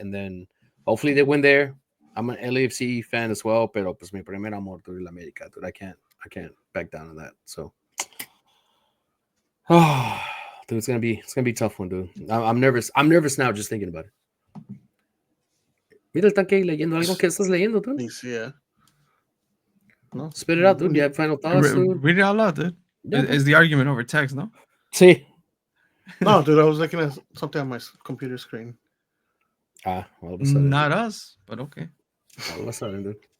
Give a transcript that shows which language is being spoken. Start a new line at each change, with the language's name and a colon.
English: And then hopefully they win there. I'm an LAFC fan as well,
Spanish: pero pues mi primer amor, dude, la América, dude.
English: I can't back down on that. So, dude, it's gonna be a tough one, dude. I'm nervous. I'm nervous now just thinking about it.
Spanish: Mira el tanque leyendo algo que estás leyendo, dude.
English: Yeah. No. Spit it out, dude. You have final thoughts, dude. Read it out loud, dude. Yeah, Is the argument over text, no?
Spanish: Sí.
English: No, dude, I was looking at something on my computer screen. All of a sudden. Not us, but okay. All of a sudden, dude.